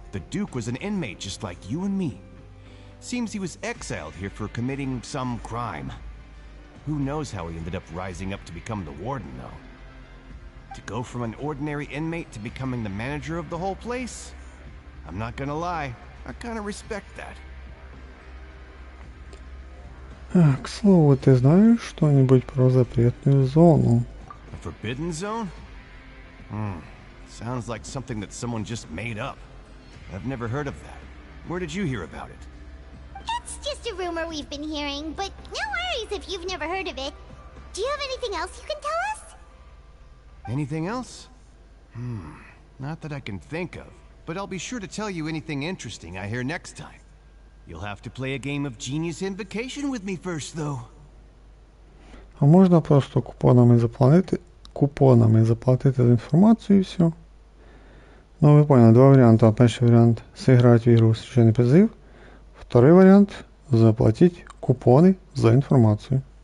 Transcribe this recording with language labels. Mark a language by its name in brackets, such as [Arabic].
[English] The Duke was an inmate just like you and me. Seems he was exiled here for committing some crime. Who knows how he ended up rising up to become the warden, though. To go from an ordinary inmate to becoming the manager of the whole place? I'm not gonna lie, I kinda respect that. [Russian] К слову, ты знаешь что-нибудь про запретную зону? [English] A forbidden zone? Sounds like something that someone just made up. I've never heard of that. Where did you hear about it? It's just a rumor we've been hearing, but no worries if you've never heard of it. Do you have anything else you can tell us? Anything else? Not that I can think of, but I'll be sure to tell you anything interesting I hear next time. You'll have to play a game of Genius Invocation with me first, though. [Ukrainian] А можна просто купонами заплатити за інформацію і все. Ну, ви поняли, два варіанти. Перший варіант – зіграти в ігру «Священний призив». [Russian] Второй [Ukrainian] варіант – заплатити купони за інформацію.